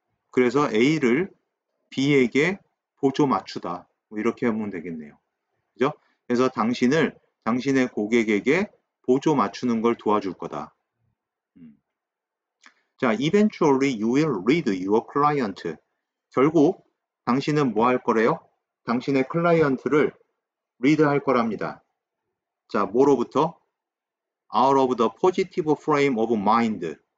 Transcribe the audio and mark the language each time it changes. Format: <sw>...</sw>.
<ko>그래서 A를 B에게 보조 맞추다 뭐 이렇게 하면 되겠네요. 그죠? 그래서 당신의 고객에게 보조 맞추는 걸 도와줄 거다.</ko> <en>자, eventually you will lead your client.</en> <ko>결국 당신은 뭐 할 거래요? 당신의 클라이언트를 리드 할 거랍니다. 자, 뭐로부터?</ko> <en>Out of the positive frame of mind.</en>